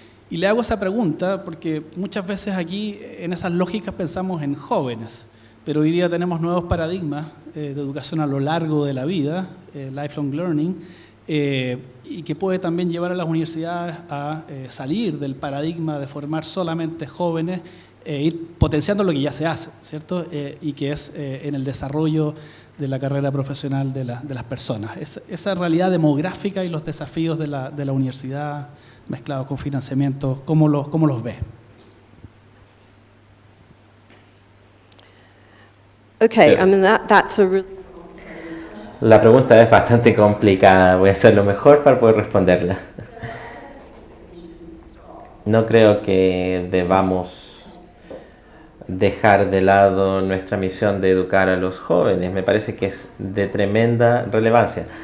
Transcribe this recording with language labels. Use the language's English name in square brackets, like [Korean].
[Spanish] Y le hago esa pregunta porque muchas veces aquí en esas lógicas pensamos en jóvenes, pero hoy día tenemos nuevos paradigmas de educación a lo largo de la vida, lifelong learning, y que puede también llevar a las universidades a salir del paradigma de formar solamente jóvenes e ir potenciando lo que ya se hace, ¿cierto? Y que es en el desarrollo de la carrera profesional de las personas. Esa realidad demográfica y los desafíos de la universidad mezclados con financiamiento, ¿cómo los ve? [English] Okay, I mean that's a really... [Spanish] La pregunta es bastante complicada, voy a hacer lo mejor para poder responderla. No creo que debamos dejar de lado nuestra misión de educar a los jóvenes, me parece que es de tremenda relevancia.